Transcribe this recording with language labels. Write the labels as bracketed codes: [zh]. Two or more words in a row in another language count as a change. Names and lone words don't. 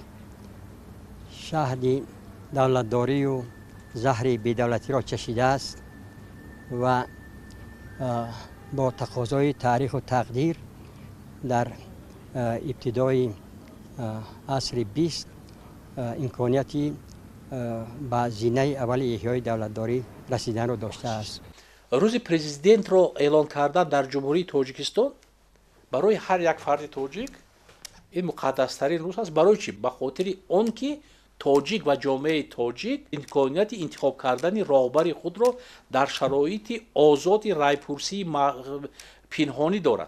[fa] شهد دولتداری و زهر بی‌دولتی را چشیده است و با تقاضای تاریخ و تقدیر در ابتدای عصر 20 امکانیتی با زینه اول احیای دولتداری رسیدن را داشته است. [tg] рӯзи президентро эълон кардан дар ҷумҳурии тоҷикистон барои ҳар як фарди тоҷик ин муқаддастарин рӯз аст. Барои чӣ? Ба хотири он ки тоҷик ва ҷомеаи тоҷик имконияти интихоб кардани роҳбари худро дар шароити озоди райпурсии пинҳонӣ дорад.